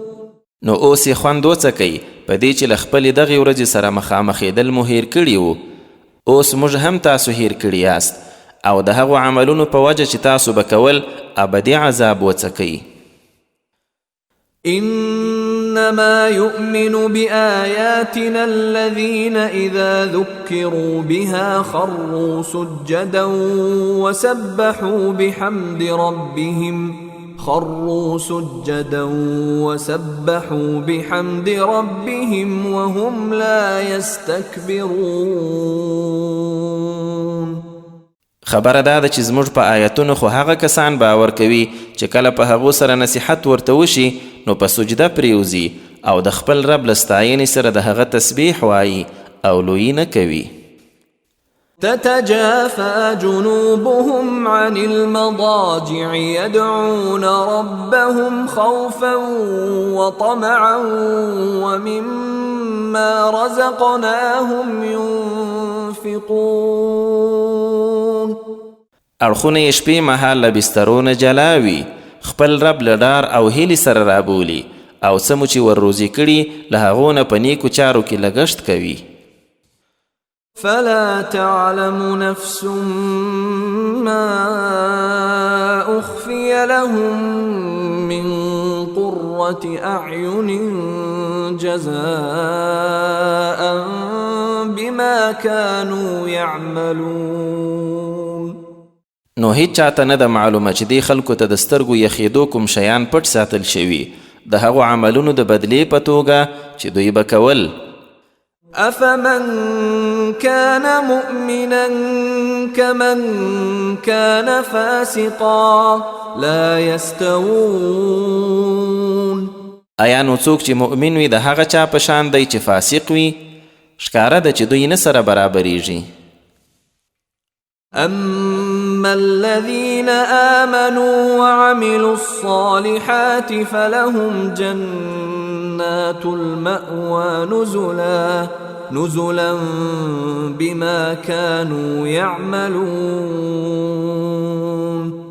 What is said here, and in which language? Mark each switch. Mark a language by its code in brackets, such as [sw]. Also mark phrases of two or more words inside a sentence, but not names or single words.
[ps] نو اوس یې خوند وڅکئ په دې چې له خپلې دغې ورځې سره مخامخېدل مو هیر کړي وو اوس موږ هم تاسو هیر کړي یاست او د هغو عملونو په وجه چې تاسو به کول ابدي عذاب وڅکئ. [ar] إنما يؤمن بآياتنا الذين إذا ذكروا بها خروا سجدا وسبحوا بحمد ربهم وهم لا يستكبرون. [ps] خبره دا ده چې زموږ په آیتونو خو هغه کسان باور کوي چې کله په هغو سره نصیحت ورته وشي نو په سجده پریوزي او د خپل رب له ستاینې سره د هغه تسبیح وایي او لویی نه کوي. [ar] تتجافى جنوبهم عن المضاجع يدعون ربهم خوفا وطمعا ومما رزقناهم ينفقون. [ps] اړخونه یې شپې مهال له بسترونه جلاوي خپل رب له ډار او هیلې سره رابولي او څه مو چې ور روزي کړي له هغو نه په نیکو چارو کې لګښت کوي. [ar] فلا تعلم نفس ما أخفي لهم من قرة أعين جزاء بما كانوا يعملون. [ps] نو هیڅ چاته نه ده معلومه چې دې خلکو ته د سترګو یخېدو کوم شیان پټ ساتل شوي د هغو عملونو د بدلې په توګه چې دوی به کول. [ar] أفمن كان مؤمنا كمن كان فاسقا لا يستوون. [ps] آیا نو څوک چې مؤمن وي د هغه چا په شان دی چې فاسق وي ښکاره ده چې دوی نه سره برابریږي. [ar] أما الذين آمنوا وعملوا الصالحات فلهم جنات المأوى نزلا بما كانوا يعملون.